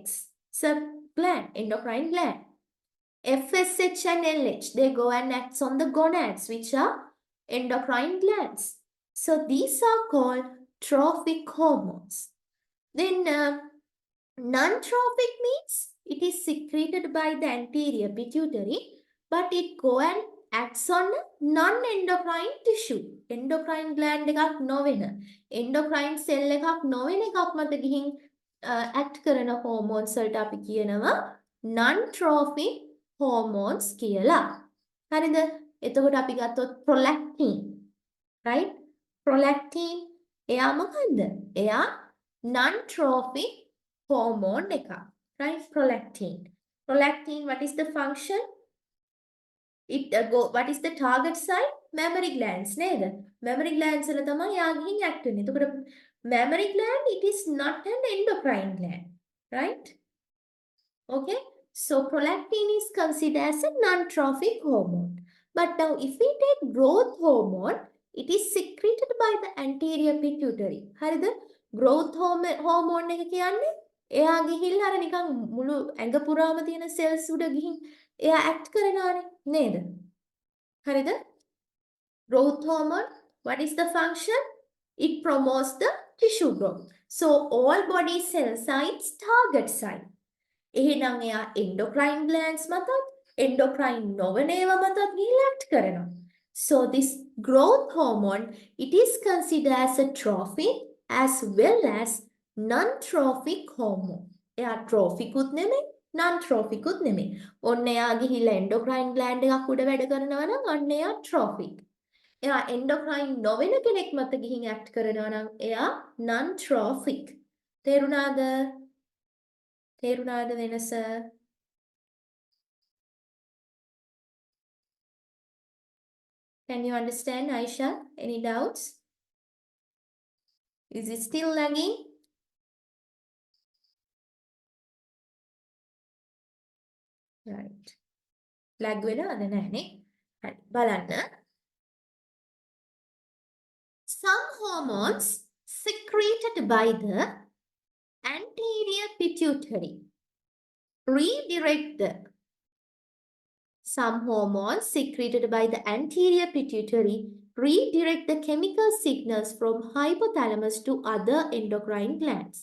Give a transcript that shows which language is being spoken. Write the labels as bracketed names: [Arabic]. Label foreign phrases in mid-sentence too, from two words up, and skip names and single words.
[English] It's a gland, endocrine gland. FSH and LH, they go and acts on the gonads, which are endocrine glands. So these are called trophic hormones. Then non-trophic means it is secreted by the anterior pituitary, but it go and acts on non-endocrine tissue. Endocrine gland [Sinhala] එකක් නොවන, [English] endocrine cell [Sinhala] එකක් නොවන එකක් මත ගිහින් act කරන hormones වලට අපි කියනවා [English] non-trophic hormones [Sinhala] කියලා. හරිද? එතකොට අපි ගත්තොත් [English] prolactin, right? [Sinhala] prolactin එයා මොකද්ද? එයා [English] non-trophic hormone [Sinhala] එකක්. [English] Right? Prolactin. Prolactin, what is the function? What is the target site? Mammary glands නේද? Mammary glands [Sinhala] වල තමයි යා ගිහින් act වෙන්නේ. එතකොට [English] mammary gland, it is not an endocrine gland. Right? Okay? So prolactin is considered as a non-trophic hormone. But now if we take growth hormone, it is secreted by the anterior pituitary. [Sinhala] හරිද? [English] growth hormone [Sinhala] එක කියන්නේ එයා ගිහිල්ලා අර නිකන් මුළු ඇඟ පුරාම තියෙන cells උඩ ගිහින් එයා act කරනවානේ නේද? හරිද? [English] growth hormone, what is the function? It promotes the tissue growth. So all body cells are its target site. [Sinhala] එහෙනම් එයා [English] endocrine glands [Sinhala] මතත් endocrine නොවන ඒවා මතත් ගිහිල්ලා act කරනවා. [English] So this growth hormone, it is considered as a trophic as well as non-trophic hormone. [Sinhala] එයා trophic උත් නෙමෙයි non-trophic උත් නෙමෙයි. ඔන්න එයා ගිහිල්ලා [English] endocrine gland [Sinhala] එකක් උඩ වැඩ කරනවා නම් අන්න එයා trophic. එයා endocrine නොවන කෙනෙක් මත ගිහින් act කරනවා නම් එයා non-trophic. තේරුණාද? තේරුණාද වෙනස? [English] Can you understand, Aisha? Any doubts? Is it still lagging? [Sinhala] right. lag වෙලාද නැහනේ. හරි. බලන්න. [English] Some hormones secreted by the anterior pituitary redirect the Some hormones secreted by the anterior pituitary redirect the chemical signals from hypothalamus to other endocrine glands.